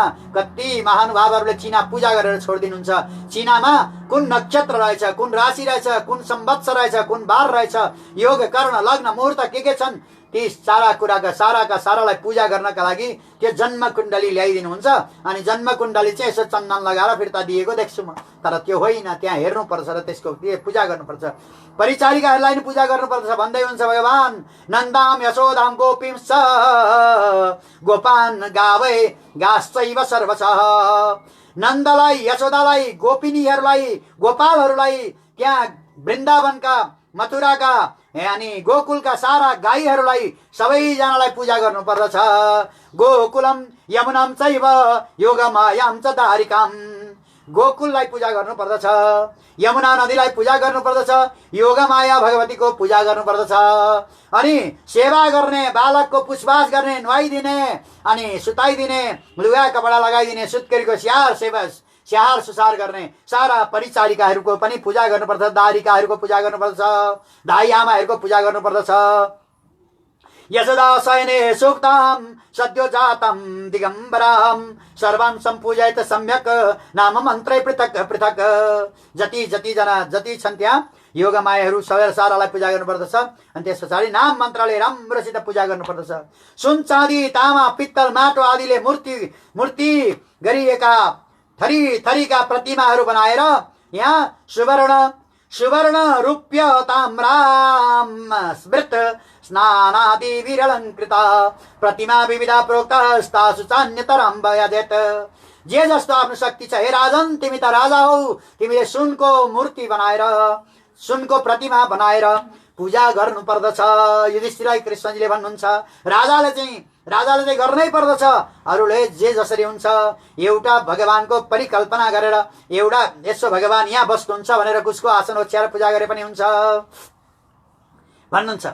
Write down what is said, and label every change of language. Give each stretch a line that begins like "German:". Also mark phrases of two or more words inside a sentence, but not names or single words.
Nepali: कति महानुभावहरूले चिना पूजा गरेर छोडिदिनुहुन्छ। चिनामा कुन नक्षत्र रहेछ, कुन राशि रहेछ, कुन संवत्सर रहेछ, कुन बार रहेछ, योग कर्ण लग्न मुहुर्त के छन्, ती सारा कुराका सारालाई पूजा गर्नका लागि त्यो जन्म कुण्डली ल्याइदिनुहुन्छ। अनि जन्म कुण्डली चाहिँ यसो चन्दन लगाएर फिर्ता दिएको देख्छु म। तर त्यो होइन, त्यहाँ हेर्नुपर्छ र त्यसको पूजा गर्नुपर्छ। परिचारिकाहरूलाई नि पूजा गर्नुपर्छ। भन्दै हुन्छ भगवान,
Sanskrit: नन्दाम यशोदाम गोपींश्च गोपान गावै गाश्चैव सर्वशः।
Nepali: नन्दलाई, यशोदालाई, गोपिनीहरूलाई, गोपालहरूलाई, त्यहाँ वृन्दावनका, मथुराका अनि गोकुलका सारा गाईहरूलाई सबैजनालाई पूजा गर्नुपर्दछ।
Sanskrit: गोकुलम यमुनाम चैव योगमायाम च दारिकाम।
Nepali: गोकुललाई पूजा गर्नुपर्दछ। यमुना नदीलाई पूजा गर्नुपर्दछ। योगमाया भगवतीको पूजा गर्नुपर्दछ। अनि सेवा गर्ने, बालकको पुछपाछ गर्ने, नुहाइदिने अनि सुताइदिने, लुगा कपडा लगाइदिने, सुत्केरीको स्याहार सुसार गर्ने सारा परिचारिकाहरूको पनि पूजा गर्नुपर्छ। दारिकाहरूको पूजा गर्नुपर्छ। दाई आमाहरूको पूजा गर्नुपर्दछ।
Sanskrit: यशदा शयने सुक्तां सद्यो जातं दिगम्बरां सर्वान् सम्पूजयत सम्यक नाम मन्त्रै पृथक पृथक।
Nepali: जति जति जना जति छन् त्यहाँ योगमायाहरू सारालाई पूजा गर्नुपर्दछ अनि त्यस पछाडि नाम मन्त्रले राम्रोसित पूजा गर्नुपर्दछ। सुन चाँदी तामा पित्तल माटो आदिले मूर्ति गरिएका थरी थरीका प्रतिमाहरू बनाएर यहाँ
Sanskrit: सुवर्ण रूप्य ताम्राम स्मृत स्नानादि विरलङ्कृता प्रतिमा विविधा प्रोक्तास्तासु चान्यतरं भयजेत।
Nepali: जे जस्तो आफ्नो शक्ति छ, हे राजन तिमी त राजा हौ, तिमीले सुनको मूर्ति बनाएर सुनको प्रतिमा बनाएर पूजा गर्नु पर्दछ। युधिष्ठिरलाई कृष्णजीले भन्नुहुन्छ राजाले चाहिँ गर्नै पर्दछ। अरूले जे जसरी हुन्छ, एउटा भगवानको परिकल्पना गरेर एउटा यसो भगवान यहाँ बस्नुहुन्छ भनेर उसको आसन ओछ्याएर पूजा गरे पनि हुन्छ भन्नुहुन्छ।